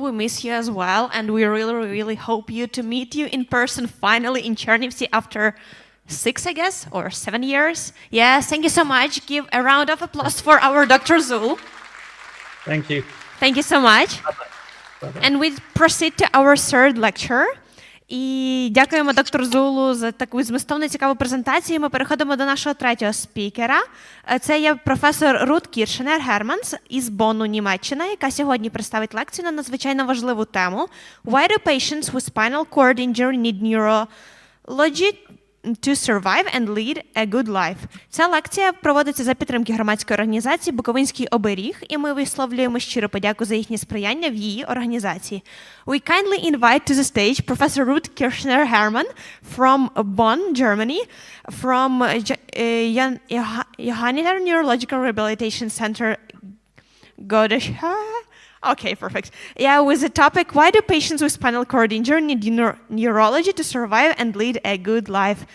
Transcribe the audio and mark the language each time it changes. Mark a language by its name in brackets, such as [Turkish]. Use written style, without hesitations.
[English] We miss you as well, and we really hope to meet you in person finally in Chernivtsi after 6, I guess, or 7 years. Yes, thank you so much. Give a round of applause for our Dr. Zul. Thank you. Thank you so much. Bye-bye. And we proceed to our third lecture. [Ukrainian] І дякуємо доктору Зулу за таку змістовну цікаву презентацію. Ми переходимо до нашого третього спікера. Це є професор Рут Кіршнер-Германс із Бонну, Німеччина, яка сьогодні представить лекцію на надзвичайно важливу тему [English] «Why do patients with spinal cord injury need neurology to survive and lead a good life». [Ukrainian] Ця лекція проводиться за підтримки громадської організації «Буковинський оберіг», і ми висловлюємо щиро подяку за їхнє сприяння в її організації. [English] We kindly invite to the stage Professor Ruth Kirchner-Hermann from Bonn, Germany, from Johanniter Neurological Rehabilitation Center, Godesha. Okay, perfect. Yeah, with the topic, why do patients with spinal cord injury need neurology to survive and lead a good life?